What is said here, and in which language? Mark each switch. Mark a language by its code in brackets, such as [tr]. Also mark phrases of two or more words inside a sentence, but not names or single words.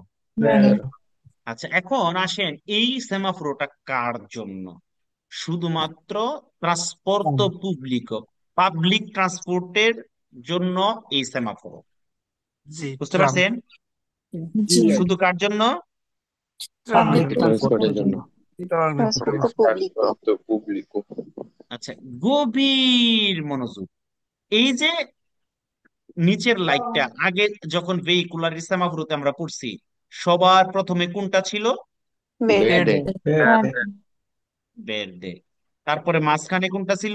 [bn] আচ্ছা, এখন আসেন, এই সেমাফোরটা কার জন্য? শুধুমাত্র [it] trasporto pubblico, [en] public transport [bn] জন্য এই সেমাফোর। জি, বুঝতে ট্রাম। পারছেন? জি। শুধু কার জন্য? [en] Public public transport [bn] জন্য। [it] Trasporto pubblico. trasporto pubblico, [bn] আচ্ছা, গভীর মনোযোগ। এই যে নিচের লাইটটা আগে যখন ভেহিকুলার সেমাফোরতে আমরা পড়ছি, সবার প্রথমে কোনটা ছিল? [it] বেডে [bn] ভের্দে। তারপরে মাঝখানে কোনটা ছিল?